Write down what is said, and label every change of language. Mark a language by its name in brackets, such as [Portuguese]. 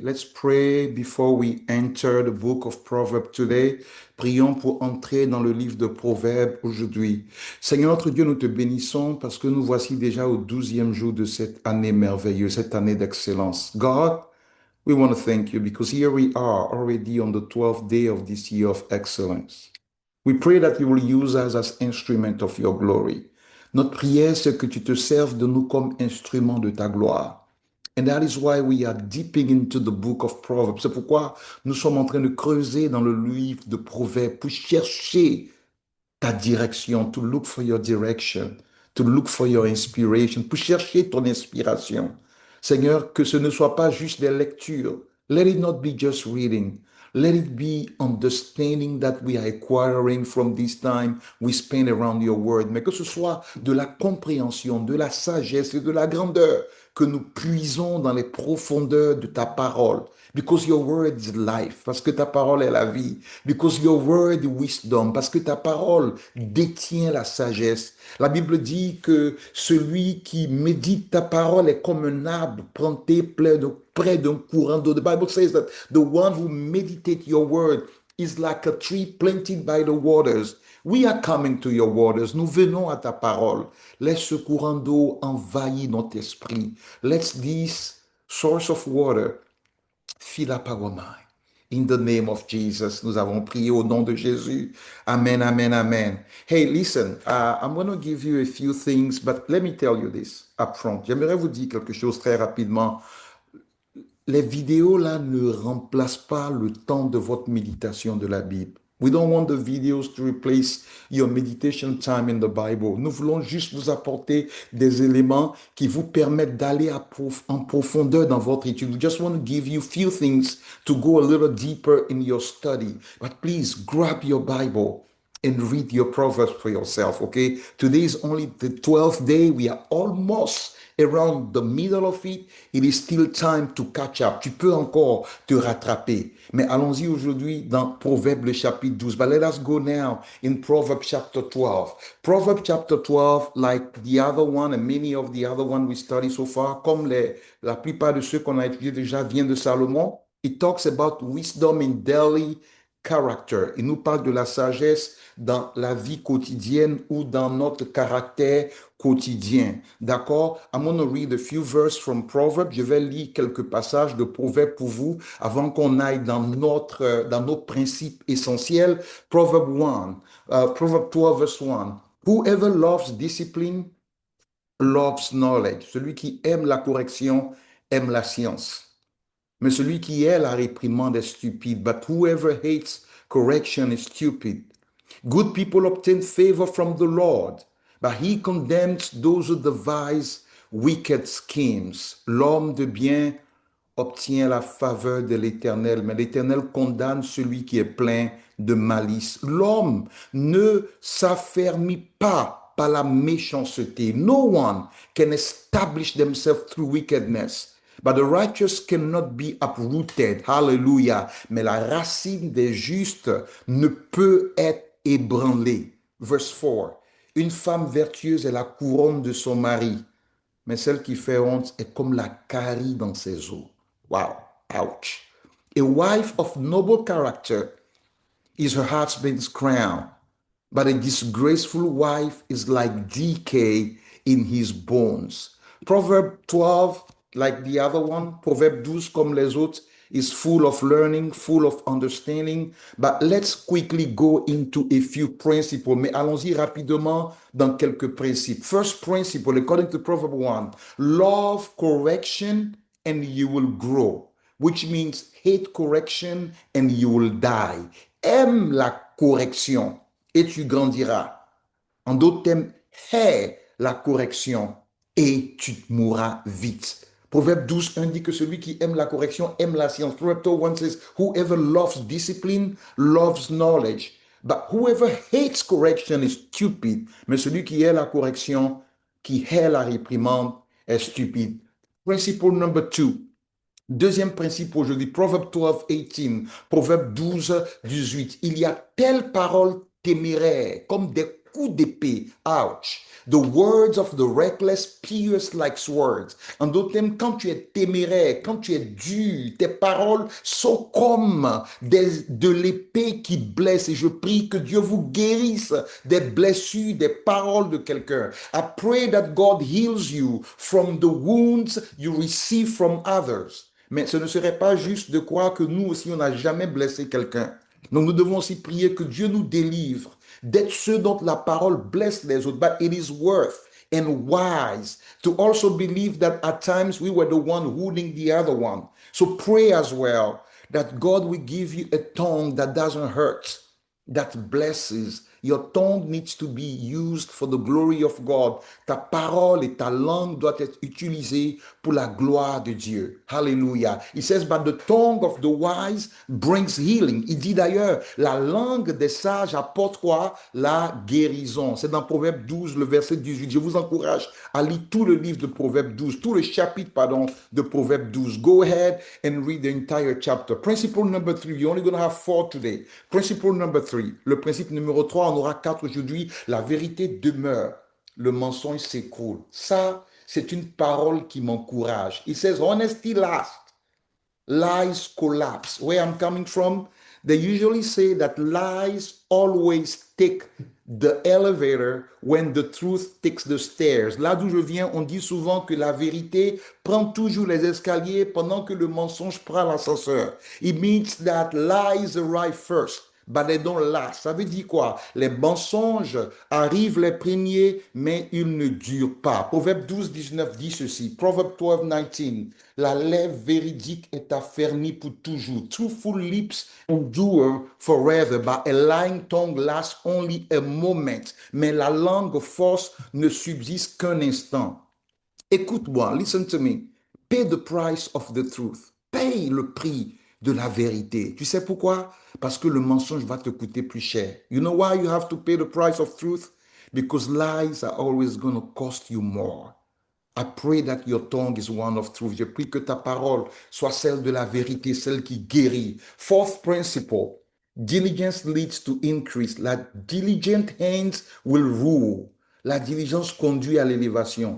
[English] Let's pray before we enter the book of Proverbs today. [French] Prions pour entrer dans le livre de Proverbes aujourd'hui. Seigneur notre Dieu, nous te bénissons parce que nous voici déjà au 12e jour de cette année merveilleuse, cette année d'excellence. [English] God, we want to thank you because here we are already on the 12th day of this year of excellence. We pray that you will use us as instrument of your glory. [French] Notre prière, c'est que tu te serves de nous comme instrument de ta gloire. [English] And that is why we are dipping into the book of Proverbs. [French] C'est pourquoi nous sommes en train de creuser dans le livre de Proverbes pour chercher ta direction, [English] to look for your direction, to look for your inspiration, [French] pour chercher ton inspiration. Seigneur, que ce ne soit pas juste des lectures. [English] Let it not be just reading. Let it be understanding that we are acquiring from this time we spend around your word. [French] Mais que ce soit de la compréhension, de la sagesse et de la grandeur que nous puisons dans les profondeurs de ta parole. [English] Because your word is life. [French] Parce que ta parole est la vie. [English] Because your word is wisdom. [French] Parce que ta parole détient la sagesse. La Bible dit que celui qui médite ta parole est comme un arbre planté près d'un courant d'eau. [English] The Bible says that the one who meditates your word is like a tree planted by the waters. We are coming to your waters. [French] Nous venons à ta parole. Laisse ce courant d'eau envahir notre esprit. [English] Let this source of water fill up our mind. In the name of Jesus, [French] nous avons prié au nom de Jésus. [English] Amen, amen, amen. Hey, listen, I'm going to give you a few things, but let me tell you this up front. [French] J'aimerais vous dire quelque chose très rapidement. Les vidéos là ne remplacent pas le temps de votre méditation de la Bible. [English] We don't want the videos to replace your meditation time in the Bible. [French] Nous voulons juste vous apporter des éléments qui vous permettent d'aller en profondeur dans votre étude. [English] We just want to give you few things to go a little deeper in your study. But please grab your Bible and read your Proverbs for yourself, okay? Today is only the 12th day. We are almost around the middle of it. It is still time to catch up. [French] Tu peux encore te rattraper. Mais allons-y aujourd'hui dans Proverbes le chapitre 12. [English] But let us go now in Proverbs chapter 12. Proverbs chapter 12, like the other one and many of the other one we study so far, [French] comme la plupart de ceux qu'on a étudiés déjà viennent de Salomon, [English] it talks about wisdom in daily character. [French] Il nous parle de la sagesse dans la vie quotidienne ou dans notre caractère quotidien. D'accord? [English] I'm going to read a few verses from Proverbs. [French] Je vais lire quelques passages de Proverbes pour vous avant qu'on aille dans nos principes essentiels. [English] Proverbe 1, Proverbe 12 verse 1. Whoever loves discipline loves knowledge. [French] Celui qui aime la correction aime la science. Mais celui qui est la réprimande est stupide. [English] But whoever hates correction is stupid. Good people obtain favor from the Lord, but he condemns those who devise wicked schemes. [French] L'homme de bien obtient la faveur de l'Éternel, mais l'Éternel condamne celui qui est plein de malice. L'homme ne s'affermit pas par la méchanceté. [English] No one can establish themselves through wickedness. But the righteous cannot be uprooted. Hallelujah. [French] Mais la racine des justes ne peut être ébranlée. [English] Verse 4. [French] Une femme vertueuse est la couronne de son mari, mais celle qui fait honte est comme la carie dans ses os. [English] Wow. Ouch. A wife of noble character is her husband's crown, but a disgraceful wife is like decay in his bones. Proverb 12, like the other one, [French] Proverbe 12 comme les autres, [English] is full of learning, full of understanding. But let's quickly go into a few principles. [French] Mais allons-y rapidement dans quelques principes. [English] First principle, according to Proverb 1, love correction and you will grow, which means hate correction and you will die. [French] Aime la correction et tu grandiras. En d'autres termes, hais la correction et tu mourras vite. Proverbe 12, 1 dit que celui qui aime la correction aime la science. [English] Proverbe 1 says, whoever loves discipline loves knowledge. But whoever hates correction is stupid. [French] Mais celui qui hait la correction, qui hait la réprimande, est stupide. [English] Principle number 2. [French] Deuxième principe aujourd'hui, Proverbe 12, 18, Proverbe 12, 18. Il y a telle parole téméraire, comme des coups d'épée. Ouch. [English] The words of the reckless pierce like swords. [French] En d'autres termes, quand tu es téméraire, quand tu es dur, tes paroles sont comme de l'épée qui blesse. Et je prie que Dieu vous guérisse des blessures, des paroles de quelqu'un. I pray that God heals you from the wounds you receive from others. Mais ce ne serait pas juste de croire que nous aussi, on n'a jamais blessé quelqu'un. Donc nous devons aussi prier que Dieu nous délivre d'être ceux dont la parole blesse les autres. [English] But it is worth and wise to also believe that at times we were the one wounding the other one. So pray as well that God will give you a tongue that doesn't hurt, that blesses. Your tongue needs to be used for the glory of God. [French] Ta parole et ta langue doivent être utilisées pour la gloire de Dieu. Hallelujah. [English] It says, but the tongue of the wise brings healing. [French] Il dit d'ailleurs, la langue des sages apporte quoi? La guérison. C'est dans Proverbe 12, le verset 18. Je vous encourage à lire tout le livre de Proverbe 12, tout le chapitre, pardon, de Proverbe 12. [English] Go ahead and read the entire chapter. Principle number 3. You're only going to have 4 today. Principle number 3. [French] Le principe numéro 3, on aura 4 aujourd'hui. La vérité demeure. Le mensonge s'écroule. Ça, c'est une parole qui m'encourage. [English] It says, honesty lasts. Lies collapse. Where I'm coming from, they usually say that lies always take the elevator when the truth takes the stairs. [French] Là d'où je viens, on dit souvent que la vérité prend toujours les escaliers pendant que le mensonge prend l'ascenseur. [English] It means that lies arrive first, but they don't last. [French] Ça veut dire quoi? Les mensonges arrivent les premiers, mais ils ne durent pas. Proverbe 12, 19 dit ceci. Proverbe 12, 19. La lèvre véridique est affermie pour toujours. [English] Truthful lips endure forever, but a lying tongue lasts only a moment. [French] Mais la langue fausse ne subsiste qu'un instant. Écoute-moi, [English] listen to me. Pay the price of the truth. [French] Paye le prix de la vérité. Tu sais pourquoi? Parce que le mensonge va te coûter plus cher. [English] You know why you have to pay the price of truth? Because lies are always going to cost you more. I pray that your tongue is one of truth. [French] Je prie que ta parole soit celle de la vérité, celle qui guérit. [English] Fourth principle, diligence leads to increase. La diligent hands will rule. [French] La diligence conduit à l'élévation.